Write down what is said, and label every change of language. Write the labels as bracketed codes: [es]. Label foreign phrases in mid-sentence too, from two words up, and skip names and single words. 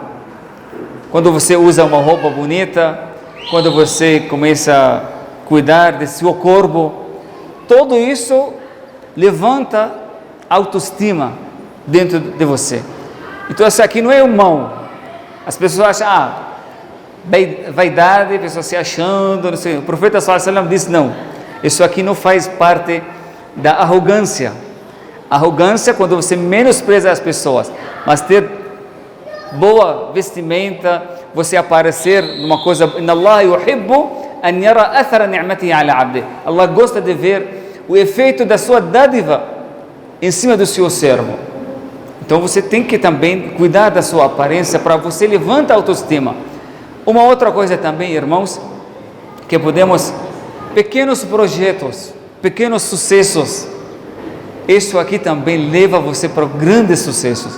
[pt] Quando você usa uma roupa bonita, quando você começa a cuidar do seu corpo, tudo isso levanta autoestima dentro de você. Então isso aqui não é humano. As pessoas acham, vaidade, a pessoa se achando, não sei. O profeta [ar] صلى الله عليه وسلم [pt] disse, não, isso aqui não faz parte da arrogância. Arrogância quando você menospreza as pessoas, mas ter boa vestimenta, você aparecer numa coisa, [ar] إن الله يحب أن يرى أثر نعمته على عبدي. [pt] Allah gosta de ver o efeito da sua dádiva em cima do seu servo. Então você tem que também cuidar da sua aparência para você levantar a autoestima. Uma outra coisa também, irmãos, que podemos, pequenos projetos, pequenos sucessos, isso aqui também leva você para grandes sucessos.